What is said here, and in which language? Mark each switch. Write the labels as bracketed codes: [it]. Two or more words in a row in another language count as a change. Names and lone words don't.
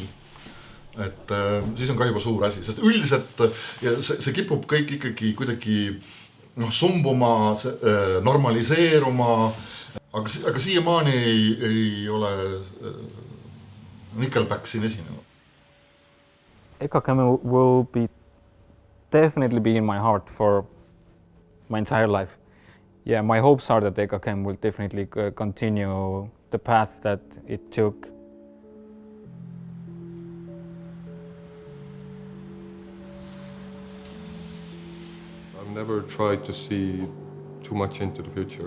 [et] Et siis on ka juba suur asi, sest üldiselt see kipub kõik ikkagi kuidagi sumbuma, normaliseeruma, aga siiamaani ei ole Nickelback siin esinenud. [en] EKKM will definitely be in my heart for my entire life. Yeah, my hopes are that EKKM will definitely continue the path that it took. I've never tried to see too much into the future.